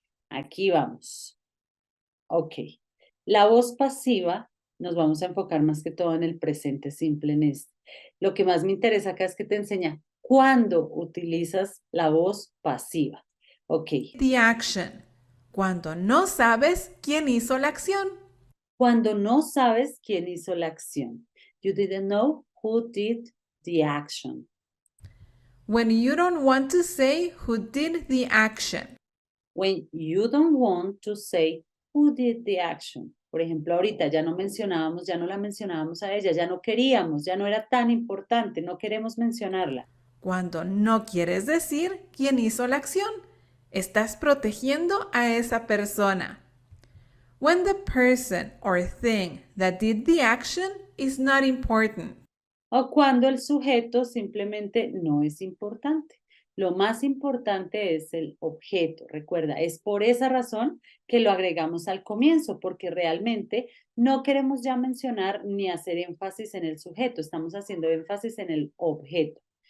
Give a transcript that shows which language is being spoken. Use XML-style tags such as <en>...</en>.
<es>Aquí vamos. Ok. La voz pasiva, nos vamos a enfocar más que todo en el presente simple en este. Lo que más me interesa acá es que te enseña cuándo utilizas la voz pasiva. Ok.</es> <en>The action.</en> <es>Cuando no sabes quién hizo la acción. Cuando no sabes quién hizo la acción.</es> <en>You didn't know who did the action. When you don't want to say who did the action. When you don't want to say who did the action.</en> <es>Por ejemplo, ahorita ya no la mencionábamos a ella, ya no queríamos, ya no era tan importante, no queremos mencionarla. Cuando no quieres decir quién hizo la acción, estás protegiendo a esa persona.</es> <en>When the person or thing that did the action is not important.</en> <es>O cuando el sujeto simplemente no es importante. Lo más importante es el objeto. Recuerda, es por esa razón que lo agregamos al comienzo, porque realmente no queremos ya mencionar ni hacer énfasis en el sujeto, estamos haciendo énfasis en el objeto.</es>